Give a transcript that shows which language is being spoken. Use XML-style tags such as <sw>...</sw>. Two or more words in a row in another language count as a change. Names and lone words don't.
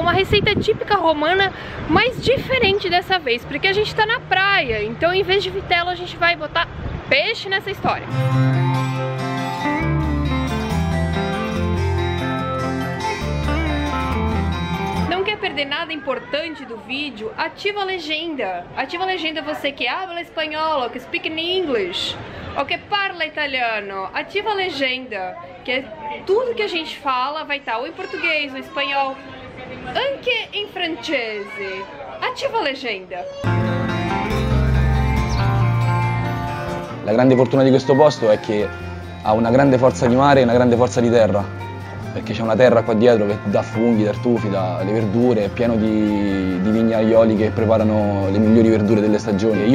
<pt>uma receita típica romana, mas diferente dessa vez, porque a gente tá na praia, então em vez de vitela a gente vai botar peixe nessa história. Não quer perder nada importante do vídeo? Ativa a legenda. Ativa a legenda você que habla espanhol, que</pt> <en>speak in English,</en> <pt>ou que</pt> <it>parla italiano.</it> <pt>Ativa a legenda, que é tudo que a gente fala vai estar ou em português, ou em espanhol,</pt> <it>anche em francese.</it> <pt>Ativa a legenda.</pt> <it>La grande fortuna di questo posto è che ha una grande forza di mare e una grande forza di terra, perché c'è una terra qua dietro che dà funghi, tartufi, dà le verdure, è pieno di vignaioli che preparano le migliori verdure delle stagioni.</it>